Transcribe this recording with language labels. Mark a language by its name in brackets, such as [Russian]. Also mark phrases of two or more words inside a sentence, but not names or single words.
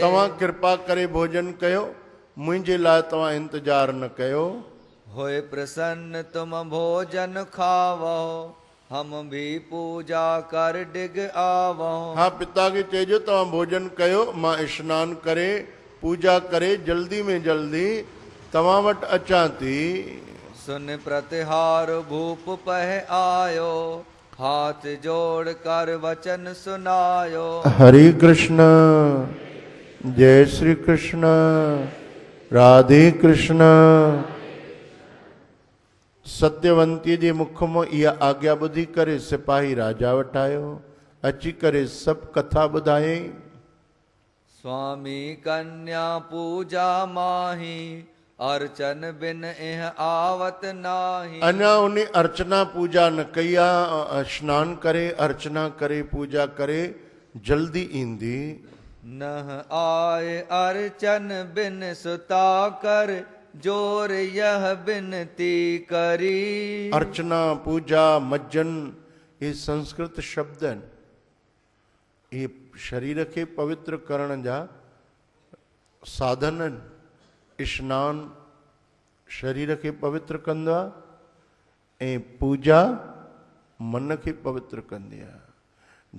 [Sindhi] तव्हां कृपा करे भोजन कयो, मुंहिंजे लाइ तव्हां इंतज़ार न कयो। [Hindi] होए प्रसन्न तुम भोजन खावो, हम भी पूजा कर डिग आवो। [Sindhi] हाँ, पिता खे चइजो तव्हां भोजन कयो, मां स्नान करे पूजा करे जल्दी में जल्दी तव्हां वटि अचां थी। [Hindi] सुन प्रतिहार भूप पह आयो, हाथ जोड़ कर वचन सुनायो। हरे कृष्ण, जय श्री कृष्ण, राधे कृष्ण। [Sindhi] सत्यवंती जे मुख मां इहा आज्ञा ॿुधी करे सिपाही राजा वटि आयो, अची करे सभु कथा ॿुधायई। [Hindi] स्वामी कन्या पूजा माही, अर्चन बिन इह आवत नाही। [Sindhi] अञा उन अर्चना पूजा न कई आहे, स्नान करे अर्चना करे पूजा करे जल्दी ईंदी। [Hindi] नह आए अर्चन बिन सुता कर, जोर यह बिनती करी। [Sindhi] अर्चना पूजा मज्जन ये संस्कृत शब्द आहिनि, ये शरीर खे पवित्र करण जा साधन आहिनि। स्नान शरीर खे पवित्र कंदो आहे ऐं पूजा मन खे पवित्र कंदी आहे।